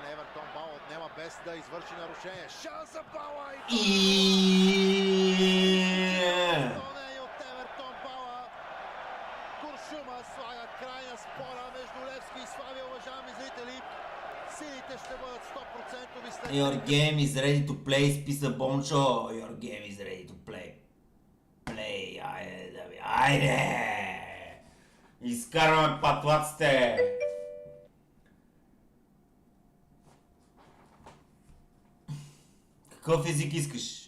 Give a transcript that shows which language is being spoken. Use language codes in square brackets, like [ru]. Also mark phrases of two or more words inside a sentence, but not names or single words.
[bg] Евертон Бал отнема без да извърши нарушение. Шанс за Бала и... Изпълнение от Евертон Бала. Куршума слага край на спора между Левски и Славия, уважаеми зрители. Силите ще бъдат 100% след... [en] Your game is ready to play, [bg] списа Бончо. [en] Your game is ready to play. [bg] Play, айде! Изкарваме патлаците! Какъв език искаш?